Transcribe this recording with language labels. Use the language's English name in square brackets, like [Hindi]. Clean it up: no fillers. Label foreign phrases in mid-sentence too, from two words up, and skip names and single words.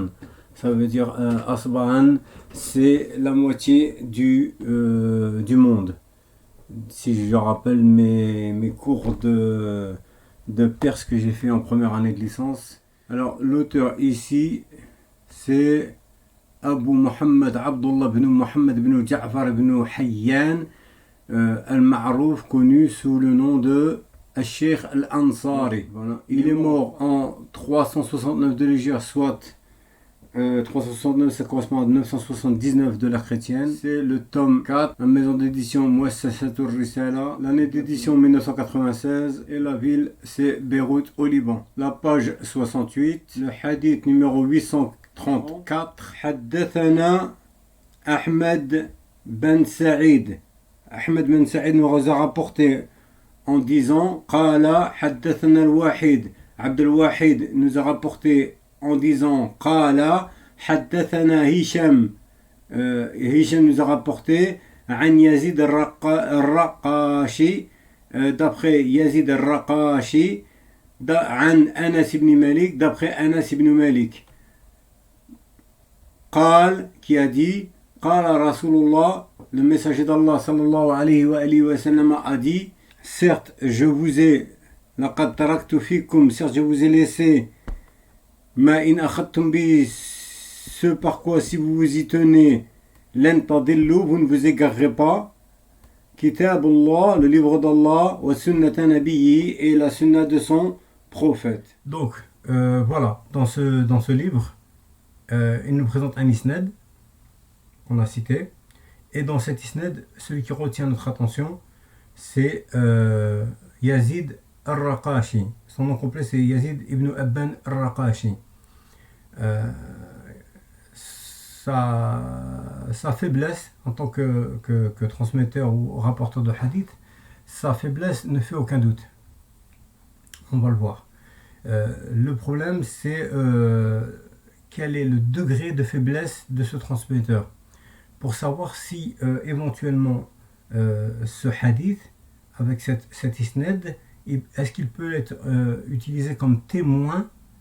[French] Ça veut dire Asbahan, c'est la moitié du monde. Si je rappelle mes cours de perse que j'ai fait en première année de licence. Alors l'auteur ici, c'est Abu Muhammad Abdullah ibn Muhammad ibn Ja'far ibn Hayyan, al-Ma'rouf, connu sous le nom de Al-Sheikh Al-Ansari. Voilà. Il est mort en 369 de l'Hégire, soit 369, ça correspond à 979 de l'ère chrétienne. C'est le tome 4, la maison d'édition Muassasatul Risala, l'année d'édition 1996, et la ville c'est Beyrouth au Liban. La page 68, le hadith numéro 834, Haddathana Ahmed Ben Saïd. Ahmed Ben Saïd nous a rapporté en disant [Arabic] قال حدثنا [French] al-Wahid. Abd al-Wahid nous a rapporté en disant [Arabic] قال حدثنا [French] Hisham. Hisham nous a rapporté An Yazid al-Raqashi, d'après Yazid al-Raqashi, An Anas ibn Malik, d'après Anas ibn Malik. Qal, qui a dit [Arabic] قال رسول الله, [French] le messager d'Allah [Arabic] صلى الله عليه وسلم [French] a dit, certes je vous ai [Arabic] لقد تركت فيكم, [French] certes je vous ai laissé [Arabic] ما إن أخذتم به, [French] ce par quoi si vous vous y tenez, [Arabic] لن تضلوا, [French] vous ne vous égarerez pas, Kitabullah, le livre d'Allah, [Arabic] وسنة نبيه, [French] et la sunna de son prophète. Donc voilà, dans ce livre, il nous présente un isnad qu'on a cité, et dans cet isnad, celui qui retient notre attention, c'est Yazid al-Raqashi. Son nom complet c'est Yazid ibn Abban al-Raqashi. Sa faiblesse en tant que transmetteur ou rapporteur de hadith, sa faiblesse ne fait aucun doute. On va le voir. Le problème c'est quel est le degré de faiblesse de ce transmetteur, pour savoir si éventuellement ce hadith avec cet isnad, est-ce qu'il peut être utilisé comme témoin,